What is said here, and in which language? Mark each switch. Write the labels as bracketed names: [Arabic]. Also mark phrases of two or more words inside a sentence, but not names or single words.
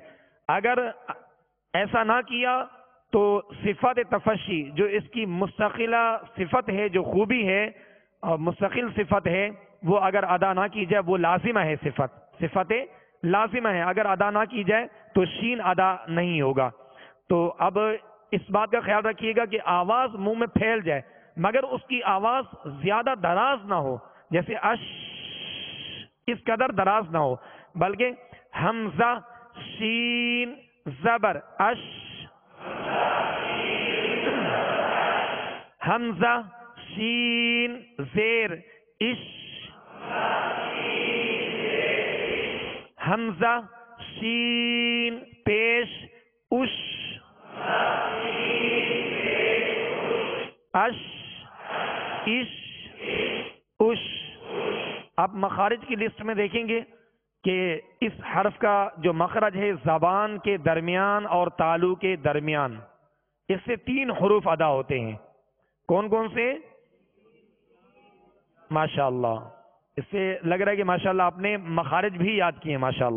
[Urdu] اگر ایسا نہ کیا تو صفت تفشی جو اس کی مستقلہ صفت ہے، جو خوبی ہے اور مستقل صفت ہے، وہ اگر ادا نہ کی جائے، وہ لازمہ ہے، صفت لازمہ ہے، اگر ادا نہ کی جائے تو شین ادا نہیں ہوگا۔ تو اب اس بات کا خیال رکھیے گا کہ آواز منہ میں پھیل جائے، مگر اس کی آواز زیادہ دراز نہ ہو، جیسے اش اس قدر دراز نہ ہو، بلکہ حمزہ شین زبر اش، حمزہ شین زیر اش، حمزہ شین پیش اش، اش اش اش۔ آپ مخارج کی لسٹ میں دیکھیں گے کہ اس حرف کا جو مخرج ہے زبان کے درمیان اور تالو کے درمیان، اس سے 3 حروف ادا ہوتے ہیں۔ کون کون سے؟ ماشاءاللہ، اس سے لگ رہا ہے کہ ماشاءاللہ آپ نے مخارج بھی یاد کیے ہیں، ماشاءاللہ۔